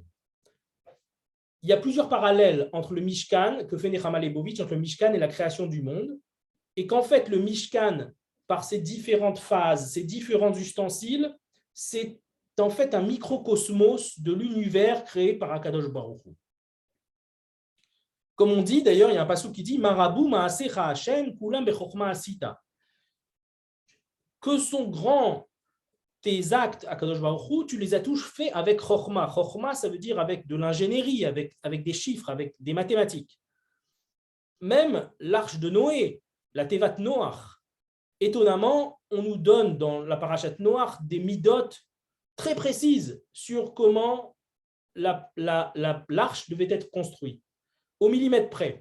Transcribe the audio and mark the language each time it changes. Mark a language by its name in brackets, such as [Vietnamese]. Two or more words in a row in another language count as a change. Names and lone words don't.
[French] Il y a plusieurs parallèles entre le Mishkan, que fait Nechama Leibowitz, entre le Mishkan et la création du monde, et qu'en fait, le Mishkan, par ses différentes phases, ses différents ustensiles, c'est en fait un microcosmos de l'univers créé par [Hebrew] הקדוש ברוך הוא. [French] Comme on dit, d'ailleurs, il y a un passage qui dit « [Hebrew] מה רבו מעשיך השם כולם בחכמה עשית [French] » que sont grands tes actes, [Hebrew] הקדוש ברוך הוא, [French] tu les as tous faits avec chokma. Chokma, ça veut dire avec de l'ingénierie, avec des chiffres, avec des mathématiques. Même l'arche de Noé, la [Hebrew] תיבת נח, [French] étonnamment, on nous donne dans la [Hebrew] פרשת נח [French] des midot très précises sur comment l'arche devait être construite, au millimètre près.